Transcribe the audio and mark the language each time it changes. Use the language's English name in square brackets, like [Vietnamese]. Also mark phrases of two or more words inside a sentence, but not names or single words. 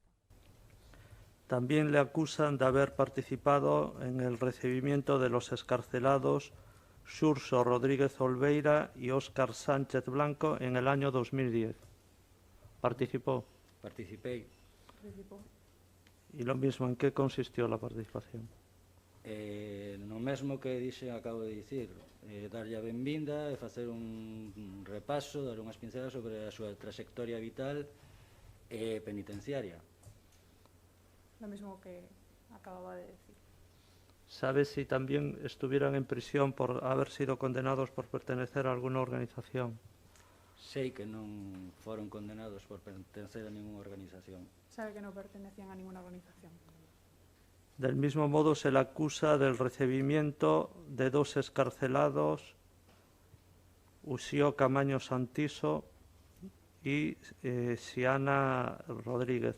[Spanish] También le acusan de haber participado en el recibimiento de los excarcelados Xurxo Rodríguez Olveira y Óscar Sánchez Blanco en el año 2010. ¿Participó? [Galician] Participei. [Spanish] Participó. Y lo mismo, ¿en qué consistió la participación? [Galician] No mesmo que acabo de dicir, darlle a benvinda e facer un repaso, dar unhas pinceladas sobre a súa trayectoria vital e penitenciaria. [Spanish] Lo mismo que acababa de decir. ¿Sabes si también estuvieran en prisión por haber sido condenados por pertenecer a alguna organización? [Galician] Sei que non foron condenados por pertencer a ninguna organización. [Spanish] Sabe que no pertenecían a ninguna organización. Del mismo modo, se le acusa del recibimiento de 2 excarcelados, Uxío Camaño Santiso y Xiana Rodríguez.